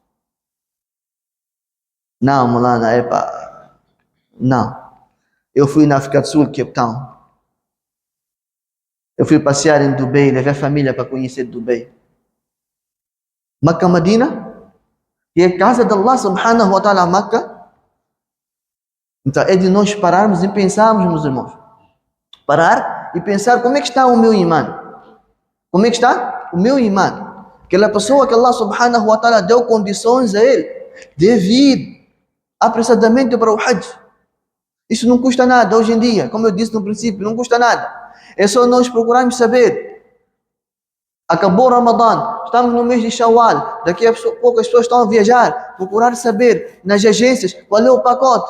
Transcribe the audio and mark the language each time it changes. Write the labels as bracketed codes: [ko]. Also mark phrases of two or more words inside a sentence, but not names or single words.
[pt] Não, Molana, não. Eu fui na África do Sul, Cape Town. Eu fui passear em Dubai, levei a família para conhecer Dubai. Makkah, Madina, que é a casa de [ar] الله سبحانه وتعالى, [pt] Makkah. Então é de nós pararmos e pensarmos, meus irmãos. Parar e pensar como é que está o meu imã. Como é que está o meu imã? Aquela pessoa que [ar] الله سبحانه وتعالى [pt] deu condições a ele de vir apressadamente para o Hajj. Isso não custa nada hoje em dia, como eu disse no princípio, não custa nada. É só nós procurarmos saber. Acabou o Ramadã, estamos no mês de Shawwal, daqui a pouco as pessoas estão a viajar, procurar saber nas agências qual é o pacote.